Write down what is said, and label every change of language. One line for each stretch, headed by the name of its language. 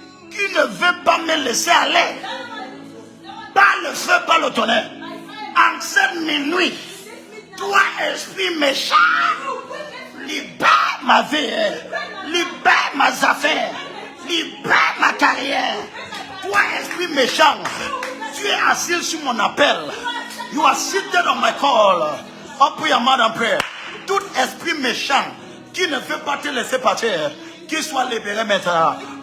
French: qui ne veut pas me laisser aller, par le feu, par le tonnerre, en cette minuit, toi, esprit méchant, libère ma vie, libère mes affaires, libère ma carrière. Toi, esprit méchant, tu es assis sur mon appel.
English: You are seated on my call. Open your mouth and pray.
French: Tout esprit méchant qui ne veut pas te laisser partir, qu'il soit libéré maintenant.